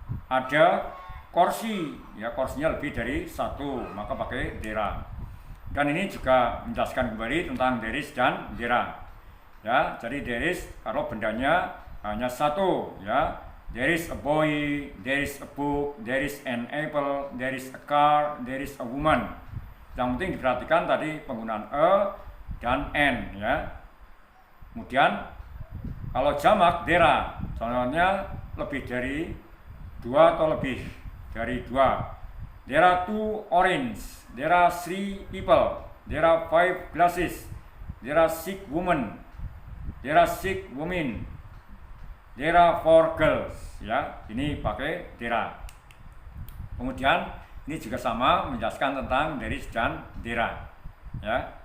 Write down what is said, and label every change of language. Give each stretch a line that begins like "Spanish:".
Indonesian: Ada kursi, ya kursinya lebih dari 1, maka pakai there are. Dan ini juga menjelaskan kembali tentang there is dan there are. Ya, jadi there is kalau bendanya hanya 1, ya.
English: There is a boy, there is a book, there is an apple, there is a car, there is a woman.
Indonesian: Yang penting diperhatikan tadi penggunaan a dan n, ya. Kemudian kalau jamak there are, contohnya lebih dari 2 atau lebih dari 2.
English: There are 2 orange, there are 3 people, there are 5 glasses, there are 6 women, there are 6 women, there are 4 girls, ya.
Indonesian: Ini pakai there are. Kemudian ini juga sama menjelaskan tentang there is dan there are, ya.